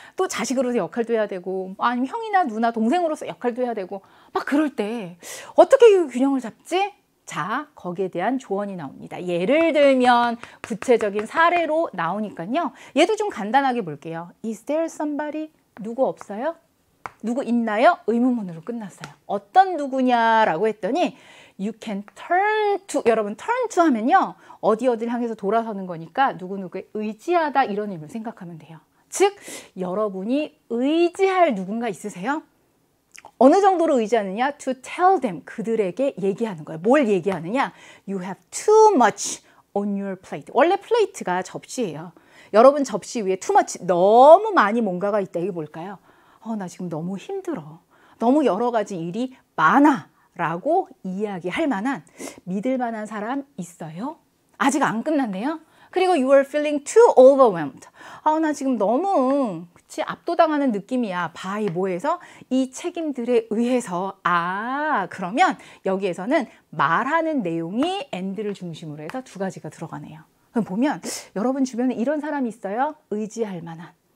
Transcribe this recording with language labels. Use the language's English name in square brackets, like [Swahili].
[Korean] 또 자식으로서 역할도 해야 되고 아니면 형이나 누나 동생으로서 역할도 해야 되고 막 그럴 때 어떻게 이 균형을 잡지? 자, 거기에 대한 조언이 나옵니다. 예를 들면 구체적인 사례로 나오니까요. 얘도 좀 간단하게 볼게요. [English] Is there somebody? [Korean] 누구 없어요? 누구 있나요? 의문문으로 끝났어요. 어떤 누구냐라고 했더니 [English] you can turn to. [Korean] 여러분 [English] turn to [Korean] 하면요. 어디를 향해서 돌아서는 거니까 누구누구에 의지하다 이런 의미를 생각하면 돼요. 즉 여러분이 의지할 누군가 있으세요? 어느 정도로 의지하느냐? [English] To tell them. [Korean] 그들에게 얘기하는 거예요. 뭘 얘기하느냐? [English] You have too much on your plate. [Korean] 원래 플레이트가 접시예요. 여러분 접시 위에 [English] too much, [Korean] 너무 많이 뭔가가 있다. 이게 뭘까요? 나 지금 너무 힘들어. 너무 여러 가지 일이 많아. 라고 이야기할 만한, 믿을 만한 사람 있어요? 아직 안 끝났네요? 그리고 [English] you are feeling too overwhelmed. [Korean] 나 지금 너무 압도당하는 느낌이야. by 뭐에서? 이 책임들에 의해서. 그러면 여기에서는 말하는 내용이 and를 중심으로 해서 두 가지가 들어가네요. 그럼 보면 여러분 주변에 이런 사람이 있어요? 의지할 만한.